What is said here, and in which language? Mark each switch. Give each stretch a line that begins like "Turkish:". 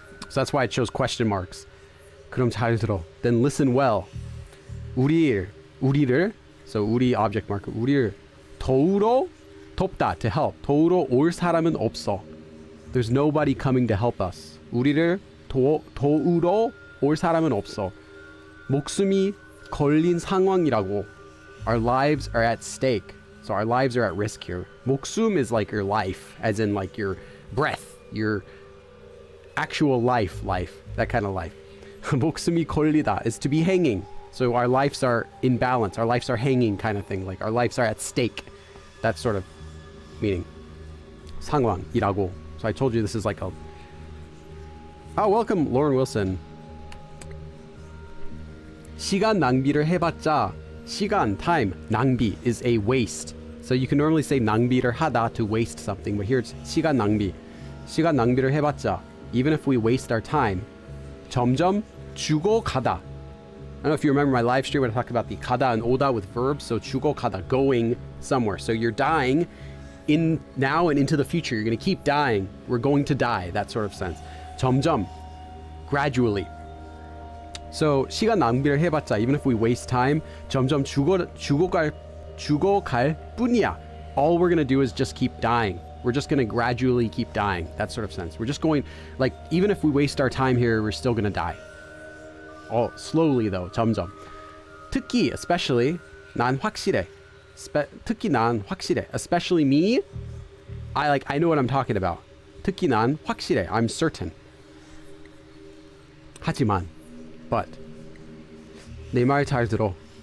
English: So that's why it shows question marks.
Korean: 그럼 잘 들어.
English: Then listen well.
Korean: 우리를,
English: so
Korean: 우리
English: object marker,
Korean: 우리를 도우러 돕다,
English: to help.
Korean: 도우러 올 사람은 없어.
English: There's nobody coming to help us.
Korean: 우리를 도우러 올 사람은 없어. 목숨이 걸린 상황이라고.
English: Our lives are at stake. So our lives are at risk here. 목숨 is like your life, as in like your breath, your actual life, that kind of life.
Korean: 목숨이 걸리다
English: is to be hanging. So our lives are in balance. Our lives are hanging kind of thing. Like our lives are at stake. That sort of meaning. 상황이라고. So I told you this is like a... Oh, welcome, Lauren Wilson.
Korean: 시간 낭비를 해봤자 시간,
English: time,
Korean: 낭비
English: is a waste. So you can normally say
Korean: 낭비를 하다
English: to waste something, but here it's
Korean: 시간 낭비. 시간 낭비를 해봤자,
English: even if we waste our time,
Korean: 점점 죽어가다.
English: I don't know if you remember my live stream when I talked about the 가다 and 오다 with verbs. So 죽어가다, going somewhere. So you're dying in now and into the future. You're going to keep dying. We're going to die, that sort of sense. 점점, gradually. So
Korean: 시간 낭비를 해봤자,
English: even if we waste time,
Korean: 점점 죽어갈 뿐이야.
English: All we're gonna do is just keep dying. We're just gonna gradually keep dying. That sort of sense. We're just going, like, even if we waste our time here, we're still gonna die. Oh, slowly though, 점점.
Korean: 특히,
English: especially,
Korean: 난 확실해. 특히 난 확실해.
English: Especially me, I know what I'm talking about.
Korean: 특히 난 확실해.
English: I'm certain.
Korean: 하지만,
English: but
Korean: 내 말 잘 들어.